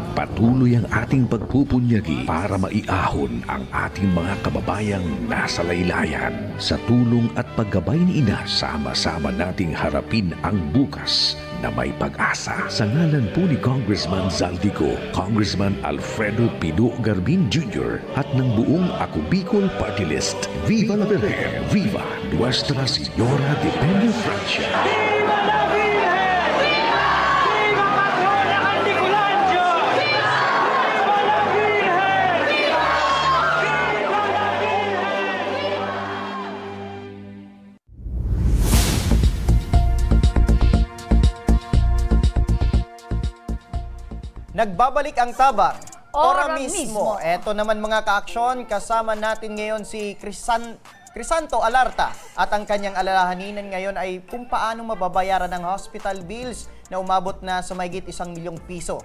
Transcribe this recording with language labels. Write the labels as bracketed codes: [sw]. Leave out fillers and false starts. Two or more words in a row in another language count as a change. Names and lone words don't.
[tl] Patuloy ang ating pagpupunyagi para maiahon ang ating mga kababayang nasa laylayan. Sa tulong at paggabay ni Ina, sama-sama nating harapin ang bukas na may pag-asa. Sa ngalan po ni Congressman Zaldico, Congressman Alfredo Pino Garbin Jr. at ng buong Ako Bicol Party List, [es] Viva la Virgen! Viva Nuestra Señora de Peña Francia! Viva la Virgen! Viva Patrona Canticulancho! Viva la Virgen! Viva la Virgen! [tl] Nagbabalik ang tabang. [es] Ora Ora mismo. [tl] Eto naman mga ka-aksyon, kasama natin ngayon si Crisanto Alarta at ang kanyang alalahanin ngayon ay kung paano mababayaran ang [en] hospital bills [tl] na umabot na sa mahigit 1 milyong piso.